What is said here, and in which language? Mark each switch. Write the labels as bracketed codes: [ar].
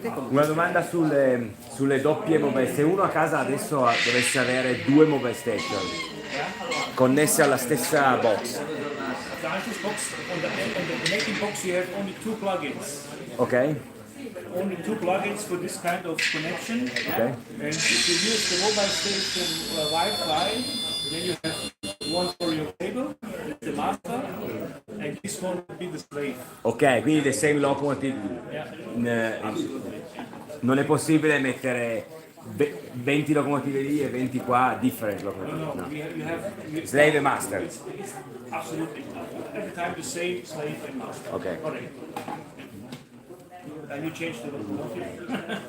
[it] Una domanda sulle doppie mobile. Se uno a casa adesso dovesse avere 2 mobile station connesse alla stessa box, [en] The Artuffo box, on the connecting box you have only 2 plugins. ok? Only 2 plugins for this kind of connection. Okay. And if you use the mobile station Wi-Fi, then you have one for your cable, the master, and this one will be the slave. Ok, [it] quindi [en] the same locomotive. Absolutely. [it] Non è possibile mettere 20 locomotive lì e 20 qua, [en] different locomotive. No, No. you have [it] Slave e master. [en] It's absolutely every time the same slave and master. Ok. Correct. And you change the locomotive.